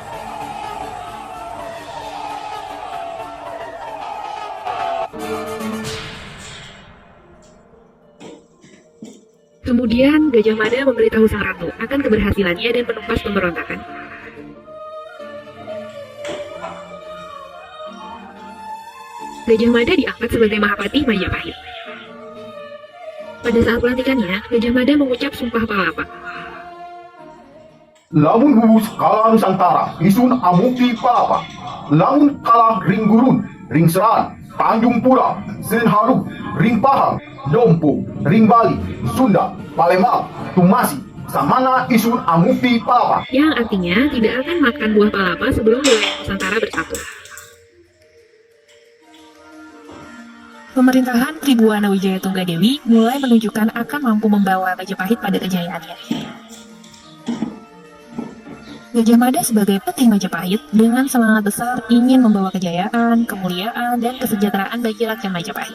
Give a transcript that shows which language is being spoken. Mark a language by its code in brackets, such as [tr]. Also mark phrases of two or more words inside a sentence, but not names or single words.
[id] Kemudian Gajah Mada memberitahu sang ratu akan keberhasilannya dan menumpas pemberontakan. Gajah Mada diangkat sebagai Mahapati Majapahit. Pada saat pelantikannya, Gajah Mada mengucap sumpah palapa. [kaw] Lamun Wus kalah Nusantara, isun amukti palapa. Lamun kalah ring gurun, ring seran, Tanjung Pura, Senharu, ring Pahang, Dompu, ring Bali, Sunda, Palembang, Tumasi, samana isun amukti palapa. [id] Yang artinya tidak akan makan buah palapa sebelum wilayah Nusantara bersatu. Pemerintahan Tribuana Wijaya Tunggadewi mulai menunjukkan akan mampu membawa Majapahit pada kejayaannya. Gajah Mada sebagai petinggi Majapahit dengan semangat besar ingin membawa kejayaan, kemuliaan, dan kesejahteraan bagi rakyat Majapahit.